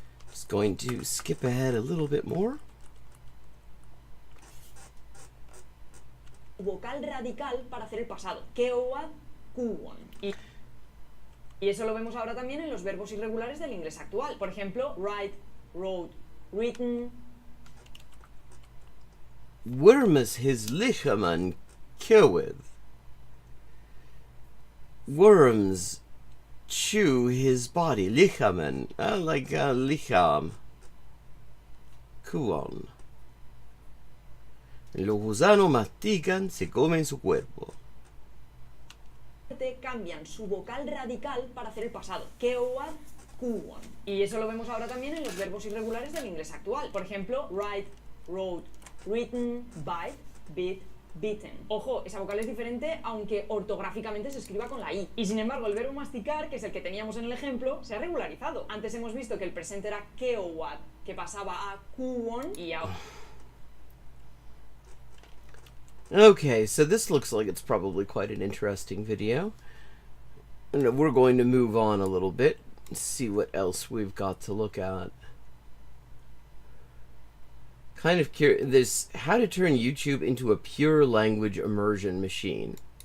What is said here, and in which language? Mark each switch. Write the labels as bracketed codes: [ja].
[en] Just going to skip ahead a little bit more. [es] Vocal radical para hacer el pasado. Keowad, kuwon. Y eso lo vemos ahora también en los verbos irregulares del inglés actual. Por ejemplo, write, wrote, written. [ang] Wormus his lichaman killeth. [en] Worms chew his body. Lichaman, like licham. Kuon. [es] Los gusanos mastican, se comen su cuerpo. Cambian su vocal radical para hacer el pasado. Keowad, kuwon. Y eso lo vemos ahora también en los verbos irregulares del inglés actual. Por ejemplo, write, wrote, written, bite, bit, bitten. Ojo, esa vocal es diferente aunque ortográficamente se escriba con la I. Y sin embargo, el verbo masticar, que es el que teníamos en el ejemplo, se ha regularizado. Antes hemos visto que el presente era keowad, que pasaba a kuwon y ahora... [en] Okay, so this looks like it's probably quite an interesting video. And we're going to move on a little bit and see what else we've got to look at. Kind of curious, this how to turn YouTube into a pure language immersion machine.